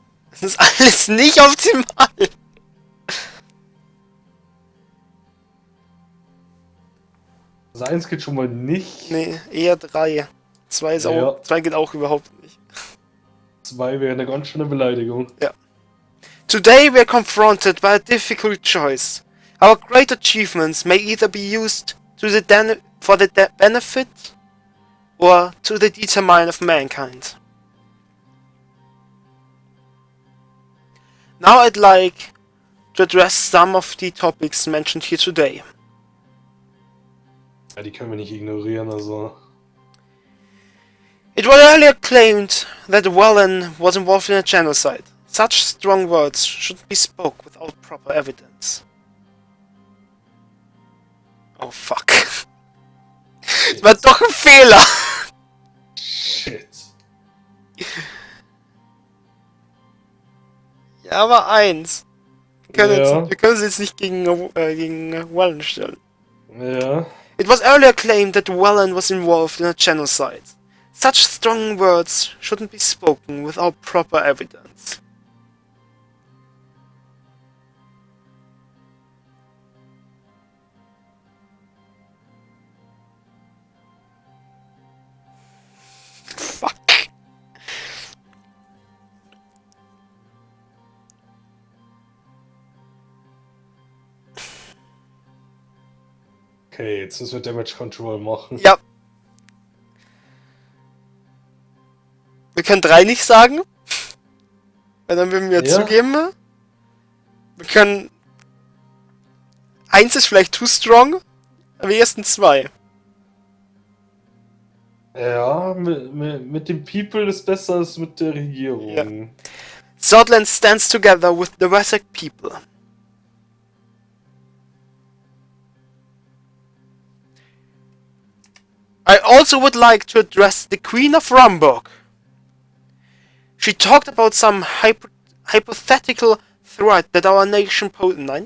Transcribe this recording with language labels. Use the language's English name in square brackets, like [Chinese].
[German] Das ist alles nicht optimal. Das 1 geht schon mal nicht. Nee, eher 3. 2 ist Ja. auch, 2 geht auch überhaupt nicht. 2 wäre eine ganz schöne Beleidigung. Ja. [English] Today we are confronted by a difficult choice. Our great achievements may either be used for the benefit or to the determine of mankind. Now I'd like to address some of the topics mentioned here today. [German] Ja, die können wir nicht ignorieren, also. [English] It was earlier claimed that Welchem was involved in a genocide. Such strong words shouldn't be spoke without proper evidence. Oh fuck. [German] Das war doch ein Fehler! [English] Shit. [German] Ja, aber 1. Wir können es jetzt nicht gegen Welchem stellen. Ja. [English] It was earlier claimed that Welchem was involved in a genocide. Such strong words shouldn't be spoken without proper evidence. Fuck. [German] Okay, jetzt müssen wir Damage Control machen. Ja. Wir können 3 nicht sagen. Weil dann würden wir zugeben. Wir können... 1 ist vielleicht [English] too strong. [German] Aber die ersten 2. Ja, mit dem People ist besser als mit der Regierung. Ja. [English] Scotland stands together with the Wessex people. I also would like to address the Queen of Rumburg. She talked about some hypothetical threat that our nation posed.